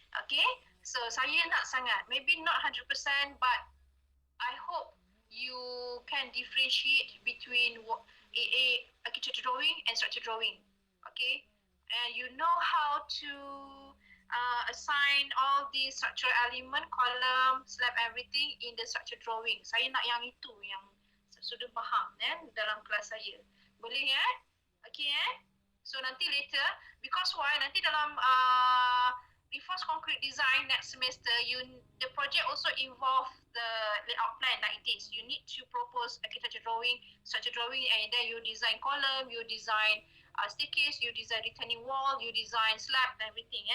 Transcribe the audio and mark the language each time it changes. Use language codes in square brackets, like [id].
[en] Okay, so [ms] saya nak sangat, [en] maybe not 100%, but I hope you can differentiate between architecture drawing and structure drawing. Okay, and you know how to assign all the structural element, column, slab, everything in the structure drawing. [ms] Saya nak yang itu, yang sudah faham dalam kelas saya. Boleh [en] Okay So nanti later, because why? [ms] Nanti dalam [en] reinforced concrete design next semester, the project also involve the layout plan like this. You need to propose architecture drawing, structure drawing, and then you design column, you design staircase, you design retaining wall, you design slab, everything.